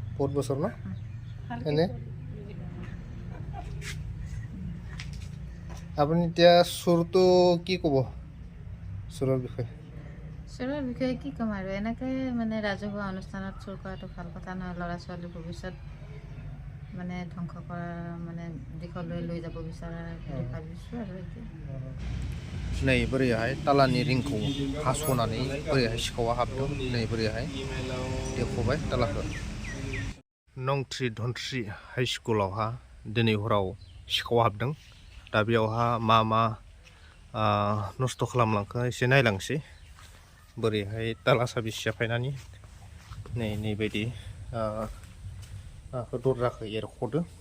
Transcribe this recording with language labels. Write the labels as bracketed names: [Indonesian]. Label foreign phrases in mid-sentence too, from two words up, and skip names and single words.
[Assamese] বহুত বছৰ ন এনে আপুনি এতিয়া চুৰটো কি ক'ব চুৰৰ বিষয়ে চোৰৰ বিষয়ে কি ক'ম আৰু এনেকৈ মানে ৰাজহুৱা অনুষ্ঠানত চোৰ কৰাটো ভাল কথা নহয় ল'ৰা ছোৱালীৰ ভৱিষ্যত মানে ধ্বংস কৰা মানে দিশলৈ লৈ যাব বিচৰা বুলি ভাবিছোঁ আৰু এতিয়া [Bodo] नै बोरैहाय तालानि रिंखौ हास'नानै बोरैहाय सिखावा हाबदों नै बोरैहाय देखबाय तालाखौ नं 3 धोनस्रि हाइ स्कुलावहा दिनै हराव सिखावा हाबदों दा बेयावहा मा नस्थ' खालामलांखो एसे नायलांसै बोरैहाय ताला साबि सेफायनानै नै बायदि दरजाखौ एरख'दों